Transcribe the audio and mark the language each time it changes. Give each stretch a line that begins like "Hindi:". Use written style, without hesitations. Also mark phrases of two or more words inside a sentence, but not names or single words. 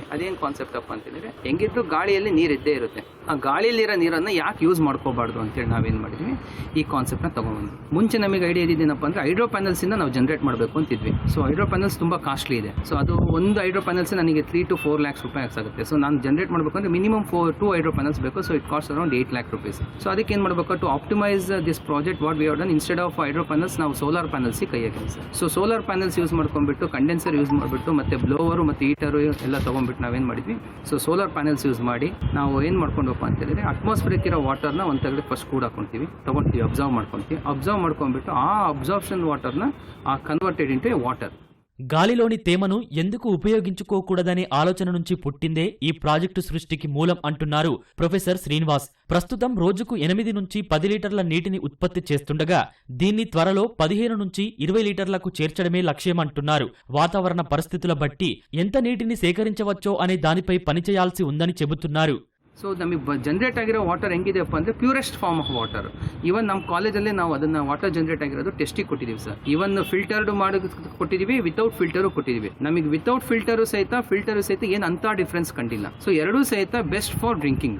Kannada: ಅದೇನು ಕಾನ್ಸೆಪ್ಟ್ ಅಪ್ಪ ಅಂತೇಳಿದರೆ, ಹೆಂಗಿದ್ರು ಗಾಳಿಯಲ್ಲಿ ನೀರು ಇದ್ದೇ ಇರುತ್ತೆ, ಆ ಗಾಳಿಯಲ್ಲಿರೋ ನೀರನ್ನು ಯಾಕೆ ಯೂಸ್ ಮಾಡ್ಕೋಬಾರ್ದು ಅಂತೇಳಿ ನಾವೇನು ಮಾಡಿದ್ವಿ, ಈ ಕಾನ್ಸೆಪ್ಟ್ನ ತೊಗೊಂಡ್ಬಂದ್ವಿ. ಮುಂಚೆ ನಮಗೆ ಐಡಿಯಾ ಇದ್ದಿದ್ದೇನಪ್ಪ ಅಂದರೆ
English: hydro panels
Kannada: ನಾವು ಜನರೇಟ್ ಮಾಡಬೇಕು ಅಂತಿದ್ವಿ.
English: so hydro panels
Kannada: ತುಂಬ ಕಾಸ್ಟ್ಲಿ ಇದೆ. ಸೊ ಅದು ಒಂದು
English: hydro panels
Kannada: ನನಗೆ
English: 3 to 4 lakhs
Kannada: ರೂಪಾಯಿ ಆಗುತ್ತೆ. ಸೊ ನಾನು ಜನರೇಟ್ ಮಾಡಬೇಕಂದ್ರೆ ಮಿನಿಮಮ್ 2
English: hydro panels
Kannada: ಬೇಕು.
English: so it cost around 8 lakh rupees. ಸೊ
Kannada: ಅದಕ್ಕೆ ಏನು ಮಾಡಬೇಕು,
English: to optimise this project what we have done instead of hydro panels ನಾವು solar panels
Kannada: ಕೈ ಹಾಕಿದ್ವಿ. ಮಾಡ್ತೀವಿ ಸರ್.
English: so solar panels use
Kannada: ಮಾಡ್ಕೊಂಡ್ಬಿಟ್ಟು,
English: condenser use
Kannada: ಮಾಡಿಬಿಟ್ಟು, ಮತ್ತು ಬ್ಲೋವರು ಮತ್ತು ಹೀಟರು ಎಲ್ಲ ತೊಗೊಂಡ್ಬಿಟ್ಟು ನಾವೇನು ಮಾಡಿದ್ವಿ,
English: so solar panels use
Kannada: ಮಾಡಿ ನಾವು ಏನು ಮಾಡ್ಕೊಂಡಪ್ಪ ಅಂತ ಹೇಳಿದ್ರೆ ಅಟ್ಮಾಸ್ಫಿಯರ್ ಇರೋ ವಾಟರ್ನ ಒಂದು ತೆಗೆದು ಫಸ್ಟ್ ಕೂಡ ತೊಗೊಳ್ತೀವಿ, ಅಬ್ಸರ್ವ್ ಮಾಡ್ಕೊಂಡ್ಬಿಟ್ಟು ಆ
English: absorption water converted into water.
Telugu: గాలిలోని తేమను ఎందుకు ఉపయోగించుకోకూడదనే ఆలోచన నుంచి పుట్టిందే ఈ ప్రాజెక్టు సృష్టికి మూలం అంటున్నారు ప్రొఫెసర్ శ్రీనివాస్. ప్రస్తుతం రోజుకు 8 నుంచి 10 లీటర్ల నీటిని ఉత్పత్తి చేస్తుండగా దీన్ని త్వరలో 15 నుంచి 20 లీటర్లకు చేర్చడమే లక్ష్యమంటున్నారు. వాతావరణ పరిస్థితుల బట్టి ఎంత నీటిని సేకరించవచ్చో అనే దానిపై పనిచేయాల్సి ఉందని చెబుతున్నారు.
Kannada: ಸೊ ನಮಗೆ ಜನರೇಟ್ ಆಗಿರೋ ವಾಟರ್ ಹೆಂಗಿದೆಯಪ್ಪ ಅಂದರೆ
English: purest form of water.
Kannada: ಈವನ್ ನಮ್ಮ ಕಾಲೇಜಲ್ಲೇ ನಾವು ಅದನ್ನು
English: water generate
Kannada: ಆಗಿರೋದು ಟೆಸ್ಟಿಗೆ ಕೊಟ್ಟಿದ್ದೀವಿ ಸರ್.
English: even filtered
Kannada: ಮಾಡಿ ಕೊಟ್ಟಿದ್ದೀವಿ,
English: without filter
Kannada: ಕೊಟ್ಟಿದ್ದೀವಿ. ನಮಗೆ
English: without filter
Kannada: ಸಹಿತ ಏನು ಅಂಥ ಡಿಫ್ರೆನ್ಸ್ ಕಂಡಿಲ್ಲ. ಸೊ ಎರಡೂ ಸಹಿತ
English: best for drinking.